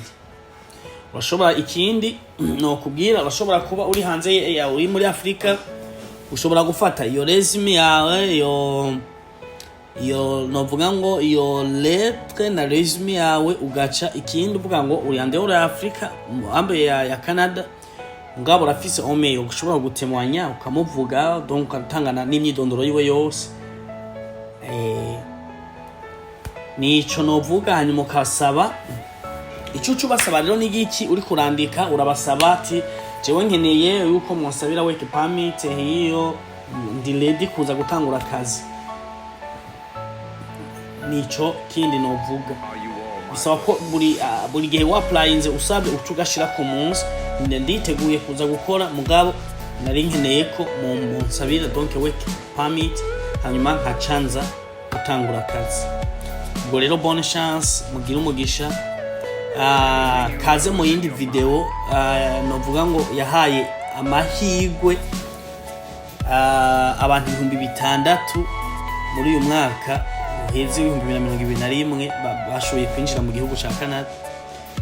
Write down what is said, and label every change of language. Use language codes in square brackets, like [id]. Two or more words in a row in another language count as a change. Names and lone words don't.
[rn] Urashobora ikindi no kubwira, urashobora kuba uri hanze ya uri muri Afrika, ushobora gufata iyo resume yawe iyo novuga ngo iyo lettre na resume yawe ugaca ikindi uvuga ngo uri hande uri Afrika ambe ya Canada, ngabo rafise email ushobora gutemwanya ukamuvuga, donc ukatangana n'imyidondoro yiwe yose. Nico novuga. Hanyuma ukasaba icucu basaba rero n'igiki uri kurandika, urabasaba ati jewe nkeneye yuko mwasabira [en] work permit [rn] hiyo ndi ready kuza gutangura akazi. Nico kindi novuga. Bisaba ko buri gihe wapplyinze usabe ucugashira ku munsi nditeguye kuza gukora, mugabo nari nkeneye ko mu nsabira donc [en] work permit, [rn] hanyuma nkacanza gutangura akazi. Ubwo rero [fr] bonne chance, [rn] mugira umugisha. Kaze mu yindi video novuga ngo yahaye amahigwe abantu 6,000 muri uyu mwaka uheze 2021 bashoboye kwinjira mu gihugu ca Canada.